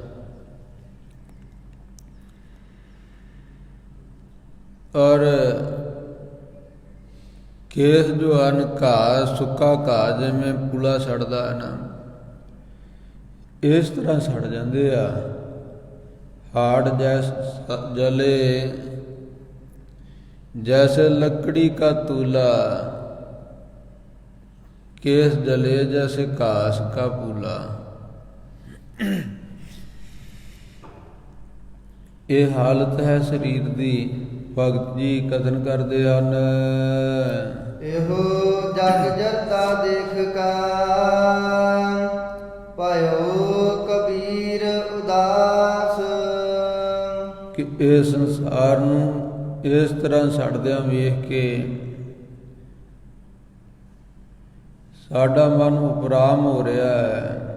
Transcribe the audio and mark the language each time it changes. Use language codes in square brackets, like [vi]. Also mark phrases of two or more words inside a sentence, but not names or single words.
[pa] ਔਰ ਕੇਸ ਜੋ ਹਨ ਘਾਹ, ਸੁੱਕਾ ਘਾਹ ਜਿਵੇਂ ਪੂਲਾ ਸੜਦਾ ਹੈ ਨਾ, ਇਸ ਤਰ੍ਹਾਂ ਸੜ ਜਾਂਦੇ ਆ। [hi] हाड़ जले जैसे लकड़ी का तूला, केस जले जैसे घास का पूला। [pa] ਇਹ ਹਾਲਤ ਹੈ ਸਰੀਰ ਦੀ। ਭਗਤ ਜੀ ਕਥਨ ਕਰਦੇ ਹਨ। ਇਹੋ ਜਗ ਜਰਤਾ ਦੇਖ ਕਾ ਭਇਓ ਕਬੀਰ ਉਦਾਸ। ਕਿ ਇਹ ਸੰਸਾਰ ਨੂੰ ਇਸ ਤਰ੍ਹਾਂ ਛੱਡਦਿਆਂ ਵੇਖ ਕੇ ਸਾਡਾ ਮਨ ਉਪਰਾਮ ਹੋ ਰਿਹਾ ਹੈ।